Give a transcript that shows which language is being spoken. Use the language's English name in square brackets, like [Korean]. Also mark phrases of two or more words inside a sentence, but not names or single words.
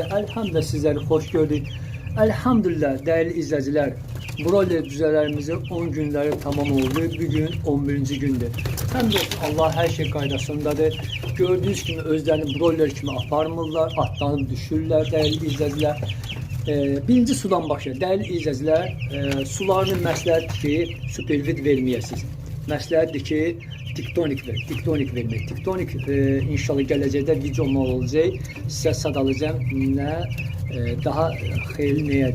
[Turkish] Elhamdülillah sizleri hoş gördük. Elhamdülillah değerli izleyiciler. Broiler düzelerimizin 10 günleri tamam oldu. Bugün 11. gündür. Hem de Allah her şey [Azerbaijani] qaydasındadır. [Turkish] Gördüğünüz gibi özlerini [Azerbaijani] broiler kimi aparmırlar, [Turkish] atlanıp düşürürler değerli izleyiciler. [Azerbaijani] Birinci sudan başlayır. [Turkish] Değerli izleyiciler, [Azerbaijani] sularını məsləhətdir ki, supervid verməyəsiniz. Məsləhətdir ki, Tiktonik vermək. Tiktonik inşallah gələcəkdə videolar olacaq. Sizə sadalayacağım nə daha xeyirli nəyədir.